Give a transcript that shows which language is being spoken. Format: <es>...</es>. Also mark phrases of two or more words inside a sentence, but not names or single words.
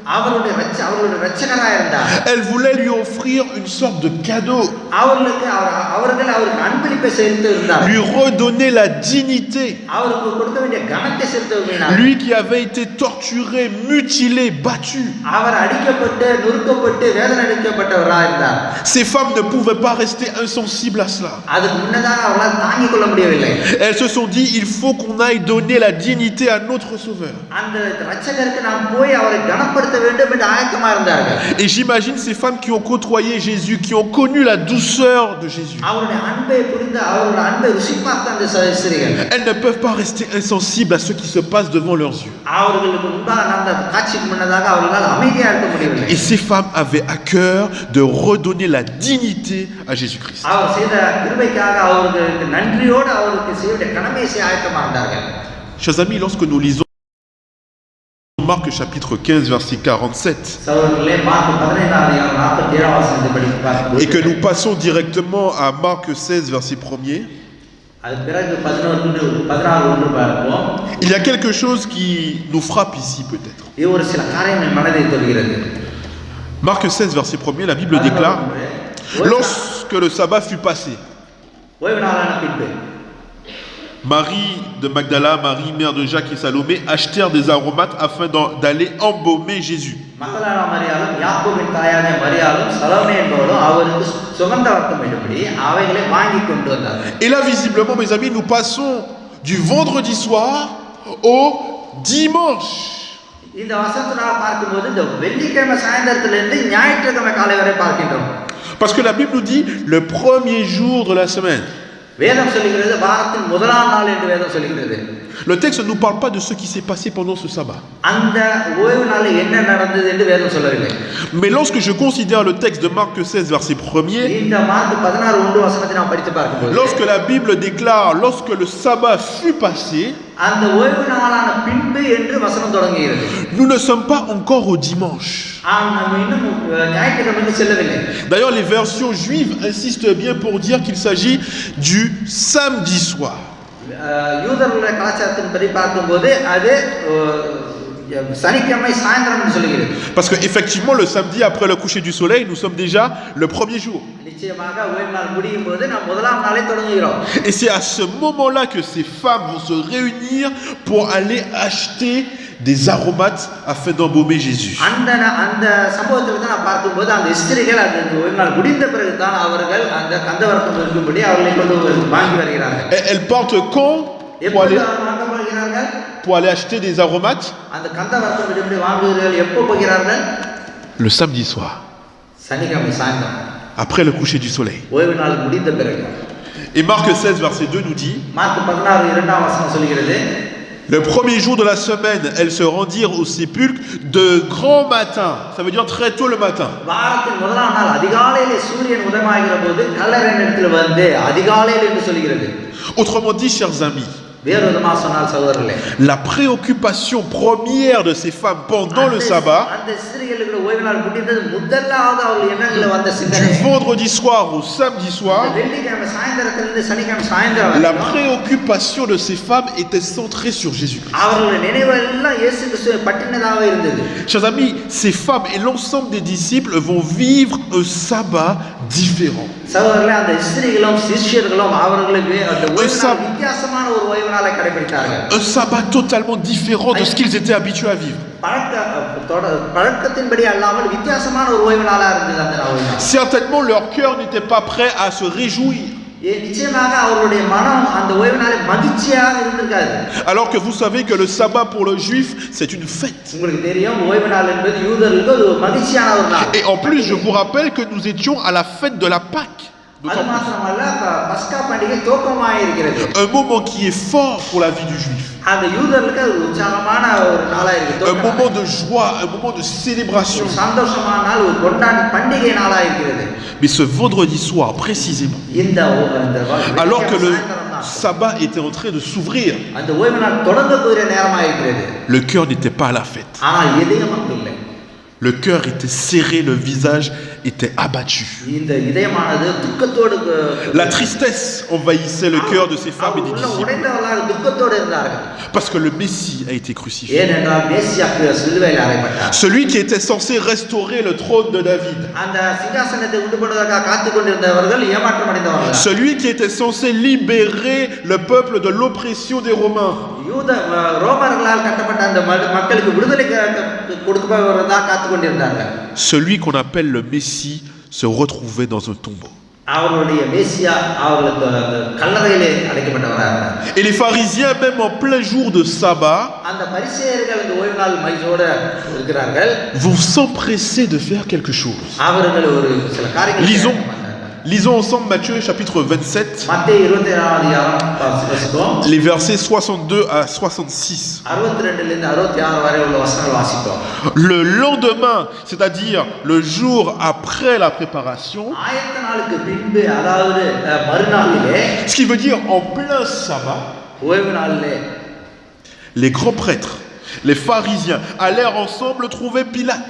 <fr>Elle voulait lui offrir une sorte de cadeau. Lui redonner la dignité. Lui qui avait été torturé, mutilé, battu.</fr> <ta>வேதனைப்பட்டவராக இருந்தார்.</ta> <fr>Ces femmes ne pouvaient pas rester insensibles à cela.</fr> <ta>அதுக்கு முன்னதாக அவர்களால் தாங்கிக் கொள்ள முடியவில்லை.</ta> <fr>Elles se sont dit, il faut qu'on aille donner la dignité à notre Sauveur.</fr> <ta>அந்த இரட்சகருக்கு நாம் போய் அவரை கனப்படுத்த வேண்டும் என்று ஆயத்தமா இருந்தார்கள்.</ta> <fr>Et j'imagine ces femmes qui ont côtoyé Jésus, qui ont connu la douceur de Jésus.</fr> <ta>அவருடைய அன்பை புரிந்து அவருடைய அன்பை ருசி பார்த்த அந்த ஸ்திரீகள்</ta> <fr>Elles ne peuvent pas rester insensibles à ce qui se passe devant leurs yeux.</fr> <ta>அவர்களுக்கு முன்பாக நடந்த காட்சிக்கு முன்னதாக அவர்களால் அமைதியாக இருக்க முடியவில்லை.</ta> <fr>Et ces femmes avaient à cœur de redonner la dignité à Jésus-Christ.</fr> <ta>அவர் செய்த கிருபைக்காக அவர்களுக்கு நன்றியோடு அவருக்கு செய்ய கடமையை செய்ய ஆயத்தமா இருந்தார்கள்.</ta> <fr>Chers amis, lorsque nous lisons Marc chapitre 15 verset 47</fr> <ta>சகோதரர்களே, மார்க் 15:47</ta> <fr>et que nous passons directement à Marc 16 verset 1er,</fr> <ta>அது பிறகு 16:1 பார்ப்போம்.</ta> <fr>il y a quelque chose qui nous frappe ici peut-être.</fr> <ta>இது ஒரு சில காரியங்கள் மனதை தொடுகிறது.</ta> <fr>Marc 16 verset 1er, la Bible déclare: lorsque le sabbat fut passé,</fr> <ta>ஓய்வு நாளான பின்பு</ta> <fr>Marie de Magdala, Marie mère de Jacques et Salomé achetèrent des aromates afin d'aller embaumer Jésus.</fr> <ta>மகதலேனா மரியாளும் யாக்கோபின் தாயான மரியாளும் சலோமே என்பவரும் அவருக்கு சுகந்த வர்க்கம் வேண்டும்படி அவைகளை வாங்கி கொண்டு வந்தார்கள்.</ta> <fr>Et là visiblement mes amis, nous passons du vendredi soir au dimanche.</fr> <ta>இந்த வசனத்தினால் பார்க்கும்போது இந்த வெள்ளிக்கிழமை சாயந்தரத்திலிருந்து ஞாயிற்றுக்கிழமை காலை வரை பார்க்கின்றோம்.</ta> <fr>Parce que la Bible nous dit le premier jour de la semaine.</fr> <ta>வேதம் சொல்லுகிறது வாரத்தின் முதலாம் நாள் என்று வேதம் சொல்லுகிறது.</ta> <fr>Le texte ne nous parle pas de ce qui s'est passé pendant ce sabbat.</fr> <ta>அந்த ஓய்வு நாளில் என்ன நடந்தது என்று வேதம் சொல்லவில்லை.</ta> <fr>Mais lorsque je considère le texte de Marc 16 verset 1er,</fr> <ta>இந்த மார்க் 16:1 வசனத்தை நாம் படித்து பார்க்கும்போது</ta> <fr>lorsque la Bible déclare lorsque le sabbat fut passé,</fr> <ta>அந்த ஓய்வு நாளான பின்பு என்று வசனம் தொடங்குகிறது.</ta> <fr>nous ne sommes pas encore au dimanche.</fr> <ta>நாம் இன்னும் ஞாயிற்றுக்கிழமைக்கு செல்லவில்லை.</ta> <fr>D'ailleurs, les versions juives insistent bien pour dire qu'il s'agit du samedi soir.</fr> <ta>யூதர்களுடைய கலாச்சாரத்தின்படி பார்க்கும்போது அது சனிக்கிழமை சாயந்தரம் என்று சொல்லுகிறது.</ta> <fr>Parce que effectivement, le samedi après le coucher du soleil, nous sommes déjà le premier jour.</fr> <ta>நிச்சயமாக ஓய்வு நாள் முடியும் போது நாம் முதலாம் நாளை தொடங்குகிறோம்.</ta> <fr>Et c'est à ce moment-là que ces femmes vont se réunir pour aller acheter des aromates afin d'embaumer Jésus.</fr> <ta>அந்த சம்பவத்தை தான் பார்க்கும்போது அந்த ஸ்திரீகள் அந்த ஓய்வு நாள் முடிந்த பிறகு தான் அவர்கள் அந்த கந்தவர்க்கம் இருக்கும்படி அவர்களை கொண்டு வாங்கி வருகிறார்கள்.</ta> <fr>Elles partent quand pour aller acheter des aromates?</fr> <ta>அந்த கந்தவர்க்கம் எப்படி வாங்குகிறார்கள், எப்போ போகிறார்கள்?</ta> <fr>Le samedi soir,</fr> <ta>சனிக்கிழமை சாயந்தரம்,</ta> <fr>après le coucher du soleil.</fr> <ta>ஓய்வு நாள் முடிந்த பிறகு.</ta> <fr>Et Marc 16 verset 2 nous dit:</fr> <ta>மார்க் 16:2 வசனம் சொல்கிறது,</ta> <fr>le premier jour de la semaine, elles se rendirent au sépulcre de grand matin. Ça veut dire très tôt le matin.</fr> <ta>வாரத்தின் முதலாம் நாள் அதிகாலையிலே சூரியன் உதயமாகிற போது கல்லறை இடத்தில் வந்து அதிகாலையில் என்று சொல்கிறது.</ta> <fr>Autrement dit, chers amis,</fr> <ta>வேறு விதமாக சொன்னால் சகோதரர்களே,</ta> <fr>la préoccupation première de ces femmes pendant le sabbat,</fr> <ta>அந்த ஸ்திரீகளுக்கு ஓய்வு நாள் முடிந்தது முதலாவது அவர்கள் எண்ணங்களை வந்த சிந்தனை,</ta> <fr>du vendredi soir au samedi soir,</fr> <ta>வெள்ளிக்கிழமை சாயந்தரத்திலிருந்து சனிக்கிழமை சாயந்தரம்</ta> <fr>la préoccupation de ces femmes était centrée sur Jésus-Christ.</fr> <ta>அவர்களுடைய நினைவு எல்லாம் இயேசு கிறிஸ்துவை பற்றினதாக இருந்தது.</ta> <fr>Chers amis, ces femmes et l'ensemble des disciples vont vivre un sabbat différent.</fr> <ta>சகோதரர்களே, அந்த ஸ்திரீகளும் சிஷ்யர்களும் அவர்களுக்கு அந்த ஓய்வு நாள் வித்தியாசமான ஒரு ஓய்வு நாளை கடைபிடித்தார்கள்.</ta> <fr>Un sabbat totalement différent de ce qu'ils étaient habitués à vivre.</fr> <ta>பழக்கத்தின்படி அல்லாமல் வித்தியாசமான ஒரு ஓய்வு நாளா இருந்தது அந்த ஓய்வு நாள்.</ta> <fr>Certainement, leur cœur n'était pas prêt à se réjouir.</fr> <ta>நிச்சயமாக அவர்களுடைய மனம் அந்த ஓய்வு நாளை மகிழ்ச்சியாக இருந்திருக்காது.</ta> <fr>Alors que vous savez que le sabbat pour le juif, c'est une fête.</fr> <ta>உங்களுக்கு தெரியும், ஓய்வு நாள் என்பது யூதர்களுக்கு ஒரு மகிழ்ச்சியான ஒரு நாள்.</ta> <fr>Et en plus, je vous rappelle que nous étions à la fête de la Pâque.</fr> <ta>அது மாத்திரமல்ல, பஸ்கா பண்டிகை துவக்கமாக இருக்கிறது.</ta> <fr>Un moment qui est fort pour la vie du juif.</fr> <ta>அந்த யூதர்களுக்கு அது உற்சாகமான ஒரு நாளா இருக்குது.</ta> <fr>Un moment de joie, un moment de célébration.</fr> <ta>சந்தோஷமான நாள், ஒரு கொண்டாட்ட பண்டிகை நாளா இருக்கிறது.</ta> <fr>Mais ce vendredi soir, précisément, alors que le sabbat était en train de s'ouvrir,</fr> <ta>அந்த ஓய்வு நாள் தொடங்கக்கூடிய நேரமாக இருக்கிறது.</ta> <fr>le cœur n'était pas à la fête.</fr> <ta>ஆனால் இதயம் அங்கு இல்லை.</ta> <fr>Le cœur était serré, le visage était abattu.</fr> <ta>இந்த இதயமானது துக்கத்தோடு,</ta> <fr>la tristesse envahissait le cœur de ces femmes et des disciples.</fr> <ta>உடைந்தவர்களாக துக்கத்தோடு இருந்தார்கள்.</ta> <fr>Parce que le Messie a été crucifié.</fr> <ta>ஏனென்றால் மேசியா சிலுவையில் அறையப்பட்டார்.</ta> <fr>Celui qui était censé restaurer le trône de David.</fr> <ta>அந்த சிங்காசனத்தை உண்டு பண்ணுவதற்காக காத்துக் கொண்டிருந்தவர்கள் ஏமாற்றம் அடைந்தவர்கள்.</ta> <fr>Celui qui était censé libérer le peuple de l'oppression des Romains.</fr> <ta>ரோமர்களால் கட்டப்பட்ட அந்த மக்களுக்கு விடுதலை கொடுக்கப்படுவதா காத்து கொண்டிருந்தார்கள்.</ta> <fr>Celui qu'on appelle le Messie se retrouvait dans un tombeau.</fr> <ta>அவருடைய மேசியா அவர்களுக்கு கல்லறையிலே அடைக்கப்பட்டவராக இருந்தார்.</ta> <fr>Et les pharisiens, même en plein jour de sabbat,</fr> <ta>அந்த பரிசேயர்கள் அந்த ஓய்வு நாள் மகிழ்ச்சியோடு இருக்கிறார்கள்.</ta> <fr>vont s'empresser de faire quelque chose.</fr> <ta>அவர்கள் ஒரு சில காரியங்களை</ta> <fr>Lisons ensemble Matthieu chapitre 27,</fr> <ta>மத்தேயு 27ஆம் அதிகாரம் வாசிப்போம்.</ta> <fr>les versets 62 à 66.</fr> <ta>62 லிருந்து 66 வரை உள்ள வசனங்கள் வாசிப்போம்.</ta> <fr>Le lendemain, c'est-à-dire le jour après la préparation,</fr> <ta>ஆயத்த நாளுக்கு பின்பு அதாவது மறுநாளிலே,</ta> <fr>ce qui veut dire en plein sabbat,</fr> <ta>ஓய்வு நாளிலே</ta> <fr>les grands prêtres, les pharisiens allèrent ensemble trouver Pilate</fr>